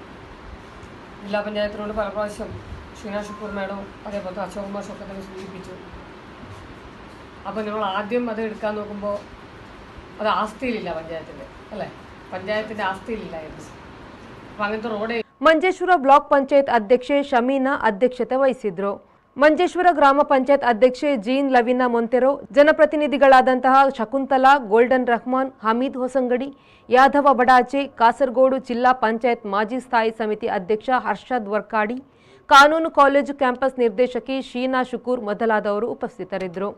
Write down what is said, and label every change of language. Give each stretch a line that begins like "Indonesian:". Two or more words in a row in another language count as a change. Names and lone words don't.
Malayalam: ജില്ലാ പഞ്ചായത്തിനോട് പല പ്രാവശ്യം ഷീന ഷുക്കൂർ മാഡം അതേപോലെ അശോക് കുമാർ ഒക്കെ തന്നെ സൂചിപ്പിച്ചു. അപ്പോൾ നമ്മൾ ആദ്യം അത് എടുക്കാൻ നോക്കുമ്പോൾ അത് ആസ്തിയിലില്ല പഞ്ചായത്തിൻ്റെ, അല്ലേ? പഞ്ചായത്തിൻ്റെ ആസ്തിയിലില്ലായിരുന്നു. അപ്പോൾ അങ്ങനത്തെ റോഡ്
Kannada: ಮಂಜೇಶ್ವರ ಬ್ಲಾಕ್ ಪಂಚಾಯತ್ ಅಧ್ಯಕ್ಷೆ ಶಮೀನಾ ಅಧ್ಯಕ್ಷತೆ ವಹಿಸಿದ್ರು. ಮಂಜೇಶ್ವರ ಗ್ರಾಮ ಪಂಚಾಯತ್ ಅಧ್ಯಕ್ಷೆ ಜೀನ್ ಲವಿನಾ ಮೊಂತೆರೋ, ಜನಪ್ರತಿನಿಧಿಗಳಾದಂತಹ ಶಕುಂತಲಾ, ಗೋಲ್ಡನ್ ರಹಮಾನ್, ಹಮೀದ್ ಹೊಸಂಗಡಿ, ಯಾದವ ಬಡಾಚೆ, ಕಾಸರಗೋಡು ಜಿಲ್ಲಾ ಪಂಚಾಯತ್ ಮಾಜಿ ಸ್ಥಾಯಿ ಸಮಿತಿ ಅಧ್ಯಕ್ಷ ಹರ್ಷದ್ ವರ್ಕಾಡಿ, ಕಾನೂನು ಕಾಲೇಜು ಕ್ಯಾಂಪಸ್ ನಿರ್ದೇಶಕಿ ಶೀನಾ ಶುಕೂರ್ ಮೊದಲಾದವರು ಉಪಸ್ಥಿತರಿದ್ದರು.